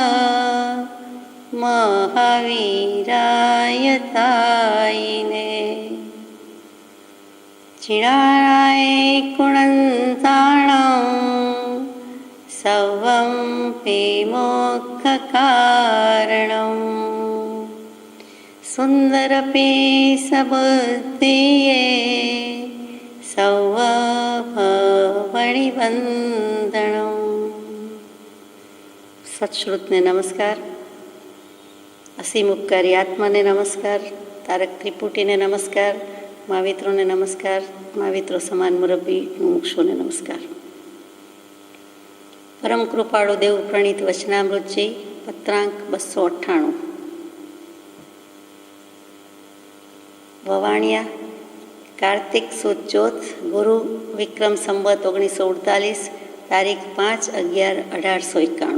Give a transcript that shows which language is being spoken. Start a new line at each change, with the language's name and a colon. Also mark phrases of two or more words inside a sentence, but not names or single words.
Sanskrit: महावीराय तायिने चिराय कुणन्ताणं सौवं विमोक्षकारणम् सुंदरपि सबुद्धिये सौवभवणिवन्दनं।
Gujarati: સત્શ્રુતને નમસ્કાર, અસીમ ઉપકારી આત્માને નમસ્કાર, તારક ત્રિપુટીને નમસ્કાર, મહાવિત્રોને નમસ્કાર, महाविત્રો સમાન મુરબ્બી મુમુક્ષુને નમસ્કાર। પરમ કૃપાળુ દેવ પ્રણીત વચનામૃતજી પત્રાંક 298 વવાણિયા કાર્તિક સુદ ચોથ ગુરુ વિક્રમ સંવત 1948 તારીખ 5/11/1891।